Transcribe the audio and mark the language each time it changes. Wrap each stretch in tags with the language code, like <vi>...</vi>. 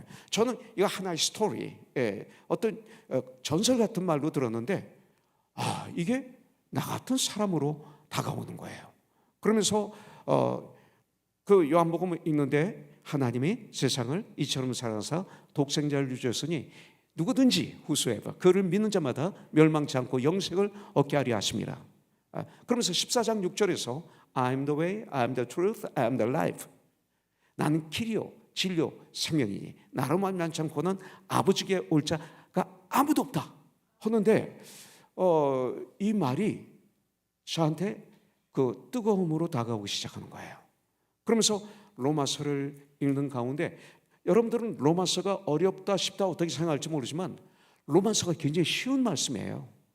<ko>저는 이거 하나의 스토리, 어떤 전설 같은 말로 들었는데 이게 나 같은 사람으로 다가오는 거예요. 그러면서 그 요한복음을 읽는데 하나님이 세상을 이처럼 사랑하사 독생자를 주셨으니 누구든지 후수에바 그를 믿는 자마다 멸망치 않고 영생을 얻게 하려 하심이라. 그러면서 14장 6절에서</ko> <en>I am the way, I am the truth, I am the life.</en> <ko>나는 길이요 진리요 생명이니 나로 말미암지 않고는 아버지께 올 자가 아무도 없다 하는데 이 말이 저한테 그 뜨거움으로 다가오기 시작하는 거예요. 그러면서 로마서를 읽는 가운데 여러분들은 로마서가 어렵다 쉽다 어떻게 생각할지 모르지만 로마서가 굉장히 쉬운 말씀이에요.</ko>